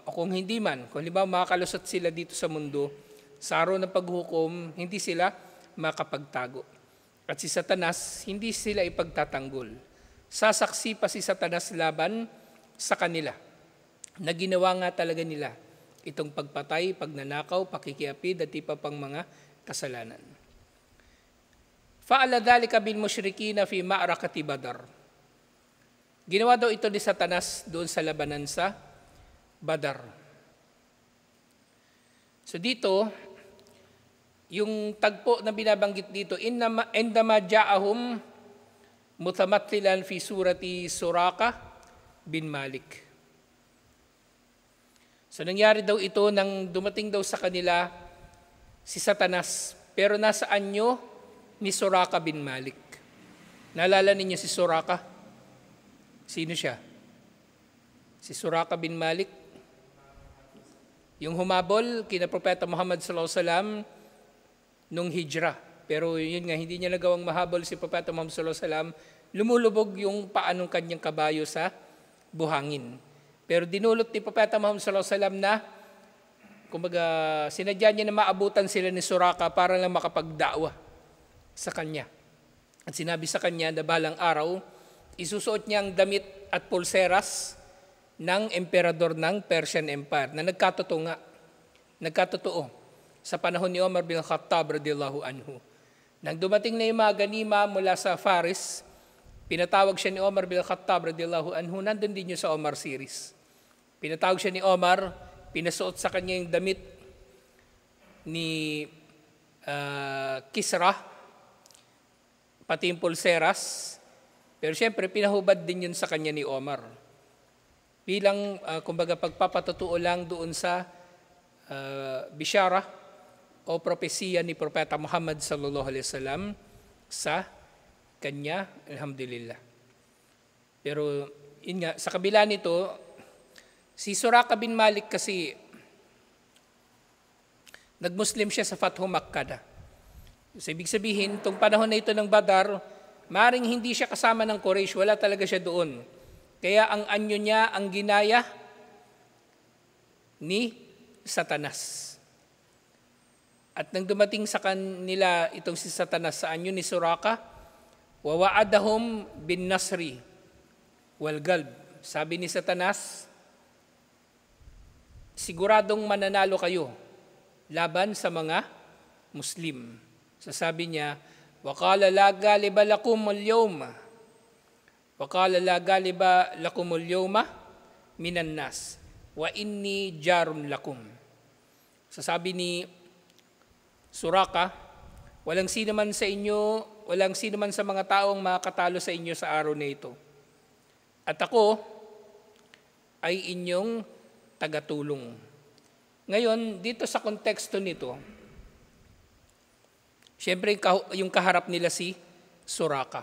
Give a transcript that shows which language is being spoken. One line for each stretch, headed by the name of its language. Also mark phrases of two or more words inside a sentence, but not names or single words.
Filipino: O kung hindi man, kung halimbawa makakalusot sila dito sa mundo, sa araw ng paghukom, hindi sila makapagtago. At si Satanas, hindi sila ipagtatanggol. Sasaksi pa si Satanas laban sa kanila, na ginawa nga talaga nila itong pagpatay, pagnanakaw, pakikiapid at iba pang mga kasalanan.
Arabic: فعل ذلك بالمشركين في معركة بدر.
Filipino: Ginawa daw ito ni Satanas doon sa labanan sa Badar. So dito, yung tagpo na binabanggit dito,
Arabic: عندما جاءهم متمثلا في صورة سراقة بن مالك.
Filipino: So nangyari daw ito nang dumating daw sa kanila si Satanas, pero nasa anyo ni Suraka bin Malik. Naalala ninyo si Suraka? Sino siya? Si Suraka bin Malik. Yung humabol kina Propeta Muhammad
Arabic: صلى الله عليه وسلم
Filipino: nung hijrah. Pero yun nga, hindi niya nagawang mahabol si Propeta Muhammad
Arabic: صلى الله عليه وسلم.
Filipino: Lumulubog yung paanong kanyang kabayo sa buhangin. Pero dinulot ni Propeta Muhammad
Arabic: صلى الله عليه وسلم
Filipino: na kumbaga sinadya niya na maabutan sila ni Suraka para lang makapagdakwa sa kanya. At sinabi sa kanya na balang araw, isusuot niya ang damit at pulseras ng emperador ng
English: Persian Empire
Filipino: na nagkatotoo sa panahon ni Omar bin Khattab
Arabic: رضي الله عنه.
Filipino: Nang dumating na yung mga ganima mula sa Faris, pinatawag siya ni Omar bin Khattab
Arabic: رضي الله عنه,
Filipino: nandun din yun sa Omar series. Pinatawag siya ni Omar, pinasuot sa kanya yung damit ni Kisra, pati yung pulseras, pero siyempre pinahubad din yun sa kanya ni Omar. Bilang, kumbaga, pagpapatutuo lang doon sa bishara o propesiya ni Propeta Muhammad
Arabic: صلى الله عليه وسلم
Filipino: sa kanya, alhamdulillah. Pero, yun nga, sa kabila nito, si Suraka bin Malik kasi, nag-Muslim siya sa Fathu Makkah. So, ibig sabihin, itong panahon na ito ng Badar, maring hindi siya kasama ng Quraysh, wala talaga siya doon. Kaya ang anyo niya, ang ginaya ni Satanas. At nang dumating sa kanila itong si Satanas sa anyo ni Suraka,
Arabic: ووعدهم بالنصر والغلب.
Filipino: Sabi ni Satanas, siguradong mananalo kayo laban sa mga Muslim. Sasabi niya,
Arabic: وقال لا غالب لكم اليوم. وقال لا غالب لكم اليوم من الناس. وإني جار لكم.
Filipino: Sasabi ni Suraka, walang sino man sa inyo, walang sino man sa mga taong makakatalo sa inyo sa araw na ito. At ako ay inyong tagatulong. Ngayon, dito sa konteksto nito, siyempre yung kaharap nila si Suraka.